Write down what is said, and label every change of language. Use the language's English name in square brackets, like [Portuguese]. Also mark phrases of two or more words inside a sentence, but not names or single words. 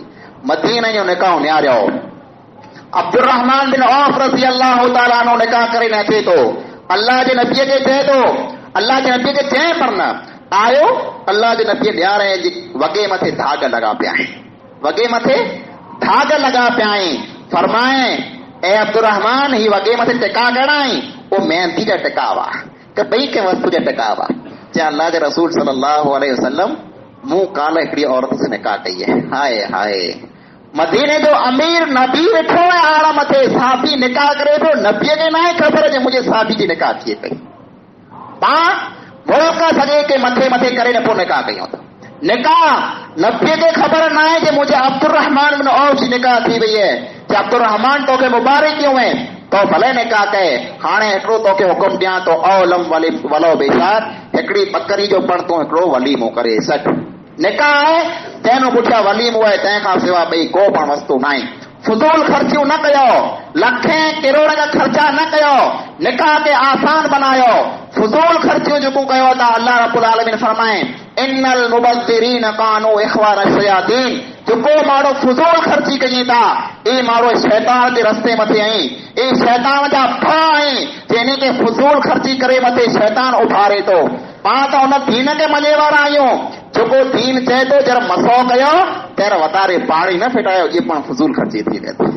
[Sindhi] मदीने जो निकाह निहारियो। अब्दुर्रहमान बिन औफ [Arabic] رضي الله تعالى عنه [Sindhi] निकाह करे न अचे थो। अल्लाह जे नबीअ खे चए थो, अल्लाह जे नबीअ खे चए पर न आयो। अल्लाह जे नबीअ ॾियारे जी वॻे मथे धाग लॻा पिया आहिनि, वॻे मथे धाग लॻा पिया आहिनि। फरमाए ए अब्दुर्रहमान, ही वॻे मथे टिका करणा आहिनि, वो मेहंदी जा टिका हुआ, त ॿई कंहिं वस्तु जा टिका हुआ। चए अल्लाह जे रसूल [Arabic] صلى الله عليه وسلم, [Sindhi] मूं काल्ह हिकिड़ी औरत से निकाह कई है। हाय हाय, मदीने जो अमीर नबी वेठो है आड़ मथे, साहबी निकाह करे थो, नबीअ खे न आहे ख़बर जे मुंहिंजे साहबी जी निकाह थिए पई। पां मुल्क सॼे के मथे मथे करे न पोइ निकाह कयूं था। निकाह नबीअ खे ख़बर न आहे जे मुंहिंजे अब्दुर्रहमान बिन औफ जी निकाह थी वई है। जे अब्दुर्रहमान तोखे मुबारक क्यों है, तो भले निकाह कए। हाणे हिकिड़ो तोखे हुकुम ॾियां तो [Arabic] أولم ولو بشاة, [Sindhi] हिकिड़ी बकरी जो पण तूं हिकिड़ो वलीमो करे सॾ। निकाह आहे, तंहिंजो पुठियां वलीमो आहे, तंहिंखां सवाइ ॿई को पण वस्तु न आहे। फुज़ूल ख़र्चियूं न कयो, लखें किरोड़ जा ख़र्चा न कयो, निकाह खे आसान बनायो। फुज़ूल ख़र्चियूं जेको कयो था, [Arabic] الله رب العالمين [Sindhi] फरमाए [Arabic] إن المبذرين كانوا إخوان الشياطين, [Sindhi] जेको माण्हू फुज़ूल ख़र्ची कई था, ई माण्हू शैतान जे रस्ते मथे आई, ई शैतान जा भाउ आहिनि, जंहिं खे फुज़ूल ख़र्ची करे मथे शैतान उभारे थो। पाण त हुन दीन खे मञे वारा आहियूं, जेको दीन चए थो जर मसो कयो तर वधारे पाणी न फिटायो, इहे पण फुज़ूल ख़र्ची थी थिए थी।